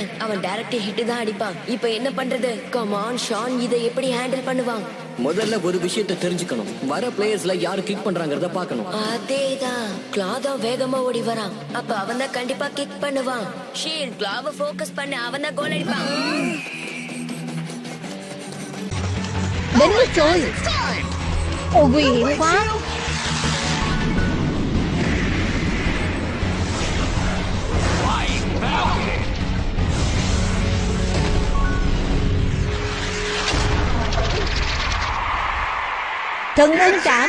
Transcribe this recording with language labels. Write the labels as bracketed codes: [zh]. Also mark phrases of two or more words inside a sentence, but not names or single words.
[ta] அவன் [en] direct hit [ta] தான் அடிப்பான். இப்போ என்ன பண்றது? [en] come on [ta] ஷான், இதை எப்படி ஹேண்டில் பண்ணுவான்? முதல்ல ஒரு விஷயத்தை தெரிஞ்சுக்கணும். வர பிளேயர்ஸ்ல யாரு கிக் பண்றாங்கறத பார்க்கணும். அதேதான். கிளாதா வேகமா ஓடி வரான். அப்ப அவன் தான் கண்டிப்பா கிக் பண்ணுவான். ஷீல்ட் கிளாவ ஃபோக்கஸ் பண்ணு. அவன் தான் கோல் அடிப்பான். [vi] Đến lượt rồi. Ồ, nguy hiểm quá. Trần Ngân Trảm.